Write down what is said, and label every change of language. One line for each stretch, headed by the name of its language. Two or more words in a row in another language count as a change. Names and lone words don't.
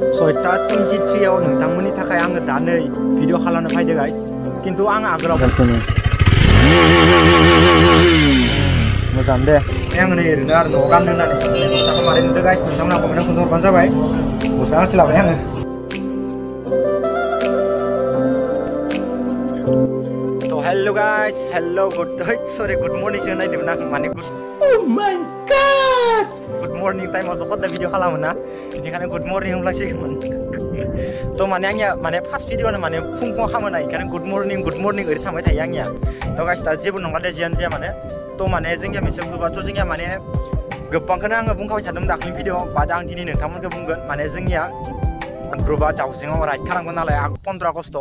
Bodo: 6टा 23 आव नोंथांमोननि थाखाय आङो दा नै भिडिअ खालामनो फैदो गाइस किन्तु आं आगोलाव मोजां दे आं नै ओरैनो आरो न'आव गाननो होननानै गस्लाखौ मारै नुदों गाइस नोंथांमोना कमेन्टआव खोन्थाहरबानो जाबाय गस्ला गांसे लाबाय आङो
English: hello guys hello good morning so
Bodo: नायदोंमोन आं माने
English: good oh my god good morning time
Bodo: आव जखदा भिडिअ खालामो ना बेनिखायनो
English: good morning
Bodo: होनलांसिगोन तो माने आंनिया माने फार्स्ट भिडिअआनो माने फुं खालामो ना बेखायनो
English: good morning
Bodo: ओरै थांबाय थायो आंनिया तो गाइस दा जेबो नङा दे जियानो जाया माने तो माने जोंनिया मोनसे ग्रुपआथ' जोंनिया माने गोबांखौनो आङो बुंखाबाय थादोंमोन दाखालि भिडिअ बाद आं दिनै नोंथांमोनखौ बुंगोन माने जोंनिया ग्रुपआ दाउजेंआव राइड खालामगोन नालाय 15 आगस्टआव